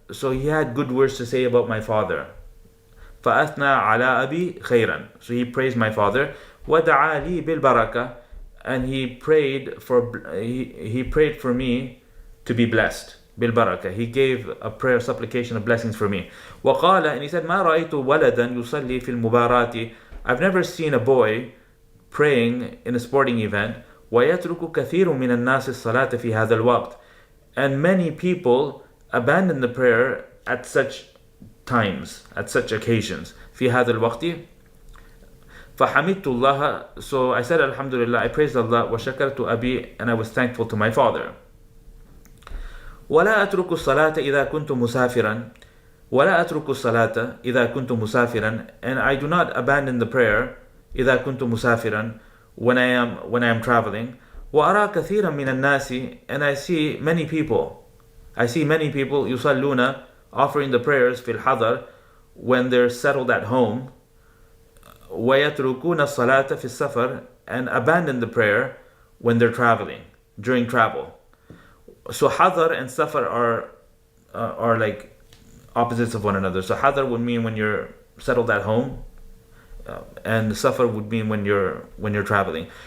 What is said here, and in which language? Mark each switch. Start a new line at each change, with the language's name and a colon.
English: So he had good words to say about my father.
Arabic: فَأَثْنَى عَلَى أَبِي خَيْرًا.
English: So he praised my father.
Arabic: وَدَعَى لِي بِالْبَرَكَةِ.
English: And he prayed for me to be blessed.
Arabic: بالبركة.
English: He gave a prayer, supplication of blessings for me.
Arabic: وقال.
English: And he said,
Arabic: ما رأيت ولدا يصلي في المباراة.
English: I've never seen a boy praying in a sporting event.
Arabic: ويترك كثير من الناس الصلاة في هذا الوقت.
English: And many people abandon the prayer at such times, at such occasions.
Arabic: في هذا الوقت. فحمدت الله.
English: So I said Alhamdulillah, I praised Allah.
Arabic: وشكرت أبي.
English: And I was thankful to my father.
Arabic: ولا أترك الصلاة إذا كنت مسافرا. ولا أترك الصلاة إذا كنت مسافرا.
English: And I do not abandon the prayer
Arabic: إذا كنت مسافرا,
English: when I am traveling.
Arabic: وأرى كثيرا من الناس.
English: And I see many people
Arabic: يصلون,
English: offering the prayers
Arabic: في الحضر,
English: when they're settled at home.
Arabic: ويتركون الصلاة في السفر.
English: And abandon the prayer when they're traveling, during travel. So hadar and safar are like opposites of one another. So hadar would mean when you're settled at home, and safar would mean when you're traveling.